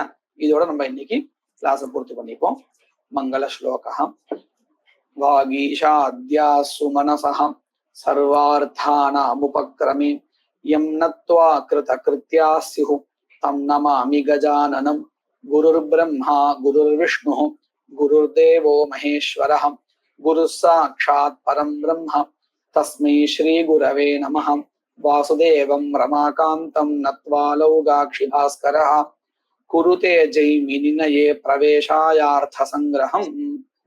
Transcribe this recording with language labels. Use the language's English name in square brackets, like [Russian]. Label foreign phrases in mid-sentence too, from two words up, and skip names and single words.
[Tamil] இதோட நம்ம இன்னைக்கு கிளாஸ் பூர்த்தி பண்ணிப்போம். மங்கள ஸ்லோகம். [Sanskrit] वागीशाद्याः सुमनसः सर्वार्थानामुपक्रमे यं नत्वा कृत कृत्याः स्युः तं नमामि गजाननम्. गुरुर् ब्रह्मा गुरुर् विष्णुः गुरुर्देवो महेश्वरः गुरुः साक्षात् परं ब्रह्म तस्मै श्री गुरवे नमः. वासुदेवं रमाकान्तं नत्वा लौगाक्षि भास्करः कुरुते जैमिनिनये प्रवेशायार्थ संग्रहम्.